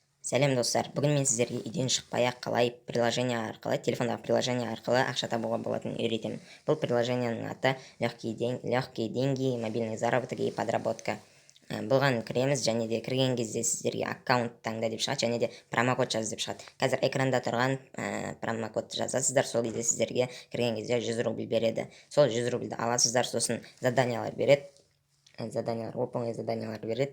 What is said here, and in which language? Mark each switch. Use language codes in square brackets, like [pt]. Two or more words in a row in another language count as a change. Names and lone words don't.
[kk] Сәлем достар, бүгін мен сіздерге үйден шықпай-ақ қалай телефондағы приложение арқылы ақша табуға болатынын үйретемін. Бұл приложенияның аты [ru] легкие деньги, мобильный заработок и подработка. [kk] Бұған кіреміз, және де кірген кезде сіздерге аккаунт таңда деп шығады, және де промокод жаз деп шығады. Қазір экранда тұрған промокодты жазасыздар, сол кезде сіздерге кірген кезде 100 рубль береді. Сол 100 рубльді аласыздар, сосын заданиялар береді. Оп-оңай заданиялар береді.